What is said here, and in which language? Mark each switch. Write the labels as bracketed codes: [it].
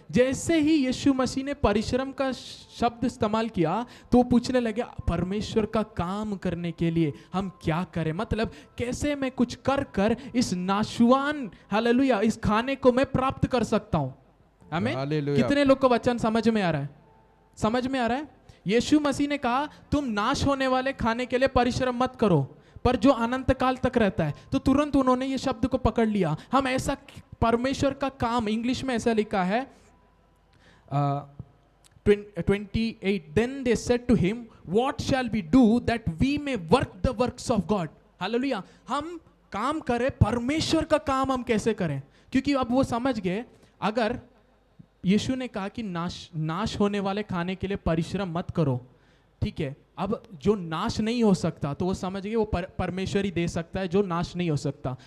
[hi] जैसे ही यीशु मसीह ने परिश्रम का शब्द इस्तेमाल किया तो पूछने लगे परमेश्वर का काम करने के लिए हम क्या करें, मतलब कैसे मैं कुछ कर कर इस नाशवान, हालेलुया, इस खाने को मैं प्राप्त कर सकता हूं। आमीन। कितने लोग को वचन समझ में आ रहा है? समझ में आ रहा है? यीशु मसीह ने कहा तुम नाश होने वाले खाने के लिए परिश्रम मत करो, पर जो अनंत काल तक रहता है। तो तुरंत उन्होंने ये शब्द को पकड़ लिया। हम ऐसा परमेश्वर का काम, इंग्लिश में ऐसा लिखा है [en] 28, then they said to him, what shall we do that we may work the works of God? [hi] Hallelujah. हम काम करें, परमेश्वर का काम हम कैसे करें? क्योंकि अब वो समझ गए, अगर यीशु ने कहा कि नाश होने वाले खाने के लिए परिश्रम मत करो, ठीक है, अब जो नाश नहीं हो सकता तो वो समझ गए वो परमेश्वर ही दे सकता है जो नाश नहीं हो सकता।